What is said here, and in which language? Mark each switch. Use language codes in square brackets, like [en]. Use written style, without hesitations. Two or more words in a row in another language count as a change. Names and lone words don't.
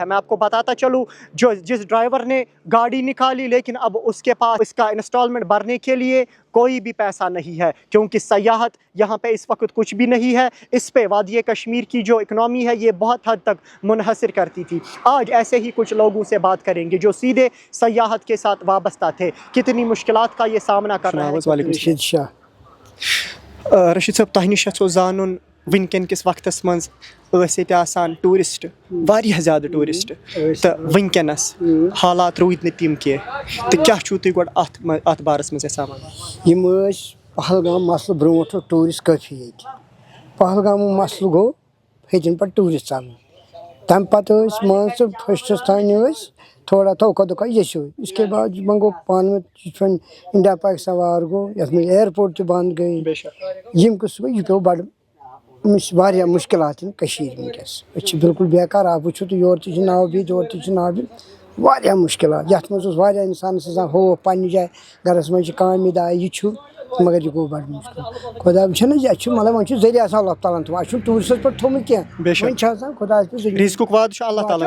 [ur] میں آپ کو بتاتا چلوں، جس ڈرائیور نے گاڑی نکالی، لیکن اب اس کے پاس اس کا انسٹالمنٹ بھرنے کے لیے کوئی بھی پیسہ نہیں ہے، کیونکہ سیاحت یہاں پہ اس وقت کچھ بھی نہیں ہے. اس پہ وادی کشمیر کی جو اکنامی ہے یہ بہت حد تک منحصر کرتی تھی. آج ایسے ہی کچھ لوگوں سے بات کریں گے جو سیدھے سیاحت کے ساتھ وابستہ تھے، کتنی مشکلات کا یہ سامنا کر رہے ہیں. رشید شاہ. رشید صاحب، [ks] تۄہہِ نِش یژھو زانُن وٕنکٮ۪ن کِس وقتس منٛز ٲسۍ ییٚتہِ آسان ٹوٗرِسٹ، واریاہ زیادٕ ٹوٗرِسٹ، تہٕ وٕنکٮ۪نس حالات روٗدۍ نہٕ تِم کینٛہہ، تہٕ کیٛاہ چھُو تُہۍ گۄڈٕ اَتھ بارس منٛز یژھان وَنُن؟ یِم ٲسۍ پہلگام مسلہٕ برونٛٹھ اوس ٹوٗرِسٹ کٲفی ییٚتہِ، پہلگامُک مسلہٕ گوٚو ہیٚتِن پتہٕ ٹوٗرِسٹ ژلُن. تمہِ پتہٕ ٲسۍ مان ژٕ فٔسٹس تانۍ ٲسۍ تھوڑا توکا دوکا یژھو، [ur] اس کے بعد [ks] یِمن گوٚو پانہٕ ؤنۍ یِتھ پٲٹھۍ انڈیا پاکستان وار گوٚو، یتھ منٛز ایرپورٹ تہِ بنٛد گٔے، یِم قٕصہٕ گوٚو، یہِ پیوٚو بڑٕ واریاہ مُشکلات یِم کٔشیٖرِ وٕنکٮ۪س. أسۍ چھِ بالکل بیکار. آپ وٕچھِو تُہۍ یورٕ تہِ چھِ ناوٕ یورٕ تہِ چھِ ناوٕ، واریاہ مُشکلات. یتھ منٛز اوس واریاہ انسانس آسان خوف پننہِ جایہِ گرس منٛز چھِ کامہِ داہ یہِ چھُ، مگر یہِ گوٚو بڑٕ مُشکل. خۄدا وٕچھن حظ، اَسہِ چھُ مطلب وۄنۍ چھُ ذٔریعہٕ آسان [ar] اللہ تعالیٰ [ks] ہن تھوٚومُت، اَسہِ چھُنہٕ ٹوٗرِسٹس پٮ۪ٹھ تھوٚومُت کینٛہہ، وۄنۍ چھِ آسان خۄدایَس پٮ۪ٹھ رزقُک وعدٕ چھُ [ar] اللہ تعالیٰ